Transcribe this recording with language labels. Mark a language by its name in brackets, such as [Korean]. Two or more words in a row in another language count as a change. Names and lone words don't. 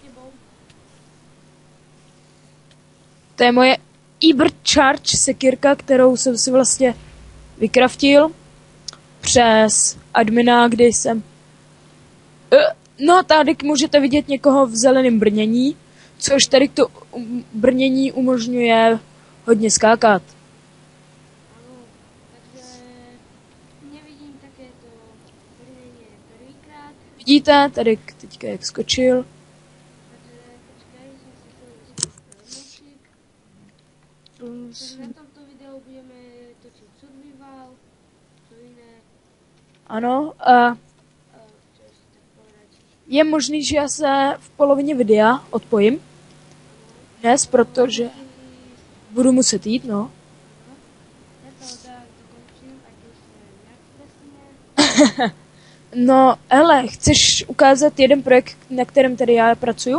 [Czech] To je moje Ibr Charge sekirka, kterou jsem si vlastně vykraftil přes admina, kdy jsem... No, tady můžete vidět někoho v zeleném brnění, což tady to brnění umožňuje hodně skákat. [Slovak] Áno, takže nevidím takéto brnenie prvýkrát, [Czech] Vidíte, tady teďka jak skočil. [Slovak] takže počkaj, som si chcel vyskúšať Takže na tomto videu budeme točiť survival, čo iné, [Czech] Ano, a [Slovak] čo ešte tak povedať. [Czech] je možný, že já se v polovině videa odpojím dnes, protože budu muset jít, no. No, hele, chceš ukázat jeden projekt, na kterém tady já pracuju?